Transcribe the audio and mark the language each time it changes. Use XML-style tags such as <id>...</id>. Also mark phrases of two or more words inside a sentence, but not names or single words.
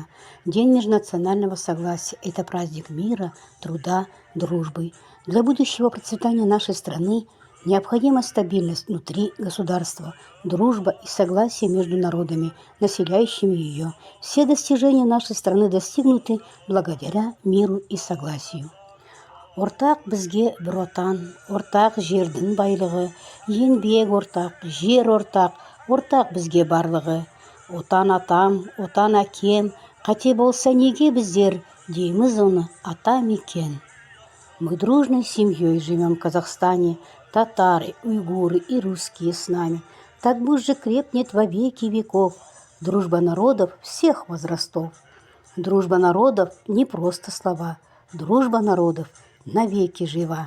<ru>День межнационального согласия. Это праздник мира, труда, дружбы. Для будущего процветания нашей страны необходима стабильность внутри государства, дружба и согласие между народами, населяющими ее. Все достижения нашей страны достигнуты благодаря миру и согласию.</ru> <kk>Ортақ бізге бір отан, ортақ жердің байлығы, еңбек ортақ, жер ортақ, ортақ бізге барлығы. Отан атам, отан әкем, қате болса неге біздер, дейміз оны ата мекен.</kk> <ru>Мы дружной семьей живем в Казахстане, татары, уйгуры и русские с нами. Так пусть же крепнет во веки веков дружба народов всех возрастов. Дружба народов не просто слова, дружба народов навеки жива.</ru>